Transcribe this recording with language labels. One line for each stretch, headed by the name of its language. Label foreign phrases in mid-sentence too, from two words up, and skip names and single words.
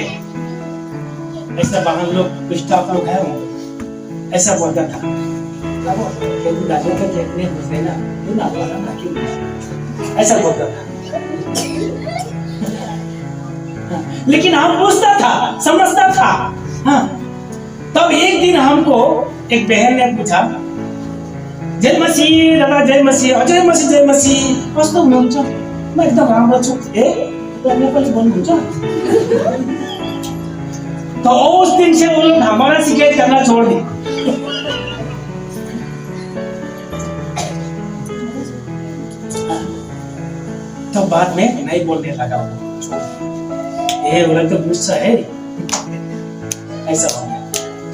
Hindi: ऐसा बाहर लोग स्टाफ लोग है, ऐसा बोलता था, ऐसा बोलता था। लेकिन हम पूछता था, समझता था। हाँ, तब एक दिन हमको एक बहन ने पूछा, जय मसीह दादा, जय मसीह, जय मसीह, जय मसीह,
Nepali: कस्तो हुनुहुन्छ? म एकदम राम्रो छु। नेपाली बोल्नुहुन्छ?
Hindi: तो उस दिन से वो लोग हमारा शिकायत करना छोड़ दी। तो बाद में नहीं बोलने लगा, ये वो लोग तो गुस्सा है, ऐसा हो गया।